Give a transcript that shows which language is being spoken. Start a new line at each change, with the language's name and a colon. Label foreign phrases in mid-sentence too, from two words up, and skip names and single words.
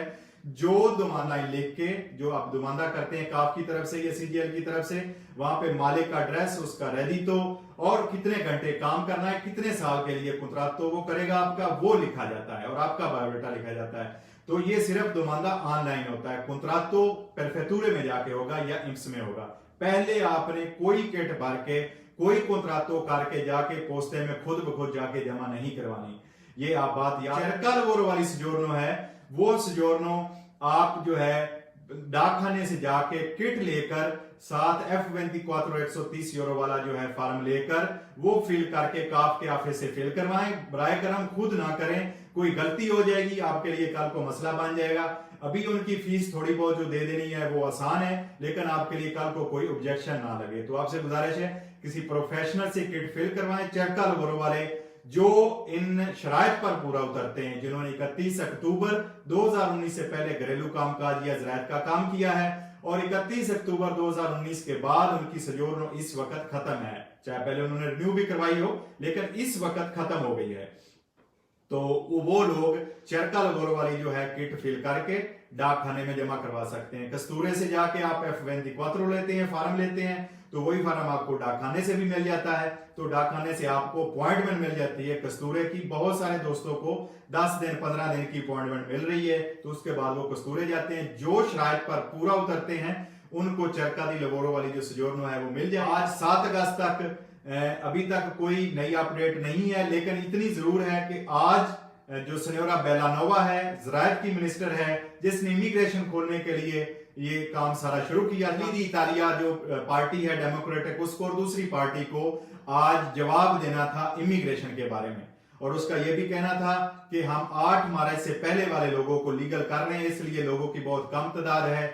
Urdu: جو دمانڈا لکھ کے جو آپ دمانڈا کرتے ہیں کاف کی طرف سے یا سی جی ایل کی طرف سے، وہاں پے مالک کا ایڈریس، اس کا ریڈیتو اور کتنے گھنٹے کام کرنا ہے، کتنے سال کے لیے کنترات تو وہ کرے گا آپ کا، وہ لکھا جاتا ہے اور آپ کا بائیوڈیٹا لکھا جاتا ہے. تو یہ صرف دمانڈا آن لائن ہوتا ہے، کنترات تو پریفیکتورے میں جاکے ہوگا یا امس میں ہوگا. پہلے آپ نے کوئی کٹ بھر کے کوئی کنتراتو کر کے جاکے پوستے میں خود بخود جاکے جمع نہیں کروانی. یہ آپ بات یاد,
Italian: cerca lavoro
Urdu: والی سجورنو ہے وہ سجورنو آپ جو ہے ڈاکخانے سے جاکے کٹ لے کر ساتھ F24 130 یورو والا جو ہے فارم لے کر وہ فل کر کے کاف کے آفس سے فل کروائیں. برائے کرم خود نہ کریں، کوئی غلطی ہو جائے گی آپ کے لیے کل کو مسئلہ بن جائے گا. ابھی ان کی فیس تھوڑی بہت جو دے دینی ہے وہ آسان ہے، لیکن آپ کے لیے کل کو کوئی آبجیکشن نہ لگے. تو آپ سے گزارش ہے کسی پروفیشنل سے کٹ فل کروائیں.
Italian: cerca lavoro
Urdu: والے جو ان شرائط پر پورا اترتے ہیں، جنہوں نے 31 اکتوبر 2019 سے پہلے گھریلو کام کاج یا زراعت کا کام کیا ہے اور 31 اکتوبر 2019 کے بعد ان کی سجورنو اس وقت ختم ہے، چاہے پہلے انہوں نے رینیو بھی کروائی ہو لیکن اس وقت ختم ہو گئی ہے، تو وہ لوگ
Italian: cerca lavoro
Urdu: والی جو ہے کٹ فل کر کے ڈاکخانے میں جمع کروا سکتے ہیں. کستورے سے جاکے آپ F24 لیتے ہیں، فارم لیتے ہیں، تو وہی فارم آپ کو ڈاکخانے سے بھی مل جاتا ہے. تو ڈاکخانے سے آپ کو اپائنٹمنٹ مل جاتی ہے کستورے کی. بہت سارے دوستوں کو 10 دن 15 دن کی اپائنٹمنٹ مل رہی ہے، تو اس کے بعد وہ کستورے جاتے ہیں. جو شرائط پر پورا اترتے ہیں ان کو
Italian: cerca lavoro
Urdu: والی جو سجورنو ہے وہ مل جائے. آج 7 اگست تک ابھی تک کوئی نئی اپڈیٹ نہیں ہے، لیکن اتنی ضرور ہے کہ آج جو سنیورا بیلانووا ہے، زراعت کی منسٹر ہے، جس نے امیگریشن کھولنے کے لیے یہ کام سارا شروع کیا. دی اتالیہ جو پارٹی ہے ڈیموکریٹک، اس کو اور دوسری پارٹی کو آج جواب دینا تھا امیگریشن کے بارے میں، اور اس کا یہ بھی کہنا تھا کہ ہم 8 مارچ سے پہلے والے لوگوں کو لیگل کر رہے ہیں، اس لیے لوگوں کی بہت کم تعداد ہے.